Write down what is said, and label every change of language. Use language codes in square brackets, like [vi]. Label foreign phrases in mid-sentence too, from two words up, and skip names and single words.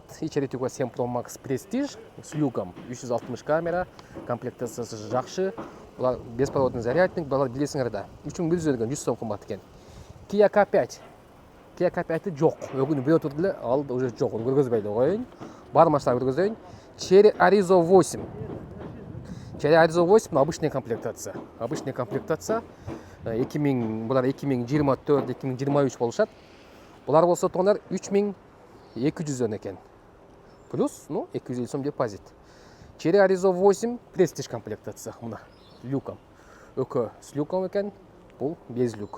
[ru] И Cherry Tiggo 7 Pro Max Prestige с люком. [ky] 360 камера, комплектациясы жакшы. Булар [ru] беспроводный зарядник, [ky] булар билесиңер да. 3100дөн 100 сом кымбат экен. Kia K5 жок. Өгүнү бирөө турду эле, ал уже жок. Көргөзбөй эле коюн. Бар машина көргөзөйүн. Cherry Arizo 8. [ru] Cherry Arizo 8 обычный комплектация. [ky] 2000, булар 2024-2023 болушат. Булар болсо туугандар 3200дөн экен. Плюс, 250 сом депозит. Cherry Arizo 8 Prestige комплектация. Мына люком. Өкө [ru] с люком [ky] экен. Бұл безлюк.